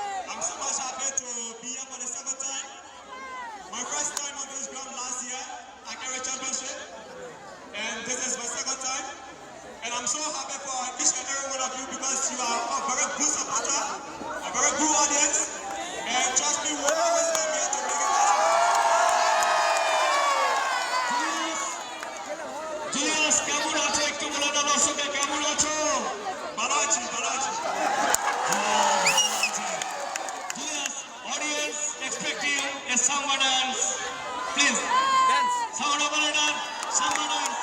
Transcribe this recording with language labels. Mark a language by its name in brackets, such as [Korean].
[English] I'm so much happy to be here for the second time. My first time on this ground last year, I carried championship, and this is my second time. And I'm so happy for each and every one of you because you are a very good supporter, a very good audience, and trust me, we'll always come here to make it possible. [Bangla] Julius, কেমন আছো একটু বলে দাও দর্শককে, কেমন আছো? ভালো আছি, ভালো আছি। [English] Julius, audience expecting a someone else. Please, dance. Someone over there, someone else.